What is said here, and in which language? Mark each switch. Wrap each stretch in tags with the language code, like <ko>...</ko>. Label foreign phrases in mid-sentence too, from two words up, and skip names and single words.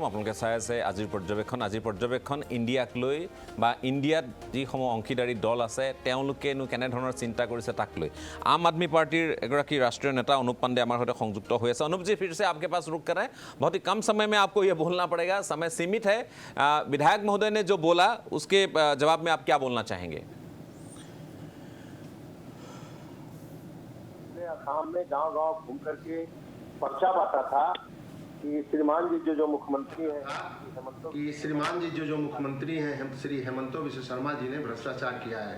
<as>আপোনালোকে চাই আছে আজিৰ পৰ্যবেক্ষণ ইণ্ডিয়াক লৈ বা ইণ্ডিয়াত যিসমূহ অংশীদাৰী দল আছে তেওঁলোকেনো কেনেধৰণৰ চিন্তা কৰিছে তাক লৈ।</as> <hi>आम आदमी पार्टी एगराकी राष्ट्रीय नेता अनुप पांडे हमारे साथ संयुक्त हुए। अनुप जी, फिर से आपके पास रुक कर है। बहुत ही कम समय में आपको ये बोलना पड़ेगा, समय सीमित है। विधायक महोदय ने जो बोला उसके जवाब में आप क्या बोलना चाहेंगे? असम में गांव-गांव घूम करके पर्चा बांटा था कि श्रीमान जी जो मुख्यमंत्री हैं, श्री हेमंतो विश्व शर्मा जी ने भ्रष्टाचार किया है।</hi>